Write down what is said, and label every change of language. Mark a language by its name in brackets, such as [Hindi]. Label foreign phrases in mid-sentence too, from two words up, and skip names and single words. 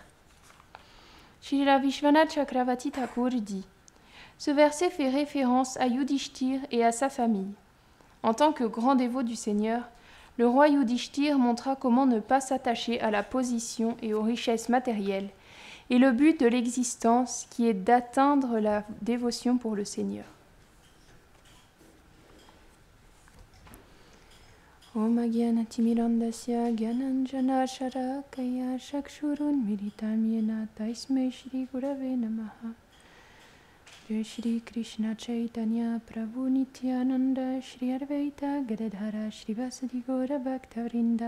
[French] Srila Vishwanath Chakravarti Thakur dit: ce verset fait référence à Yudhishthir et à sa famille. En tant que grand dévot du Seigneur, le roi Yudhishthir montra comment ne pas s'attacher à la position et aux richesses matérielles, et le but de l'existence qui est d'atteindre la dévotion pour le Seigneur. [Sanskrit] Om Agyanatimirandasya Gyananjana Sharakaya Shakshurun Militam Yena Taismai Shri Gurave Namaha. Jai Shri Krishna Chaitanya Prabhu Nityananda Shri Advaita Gadadhara Shri Vasadi Gaura Bhaktavrinda.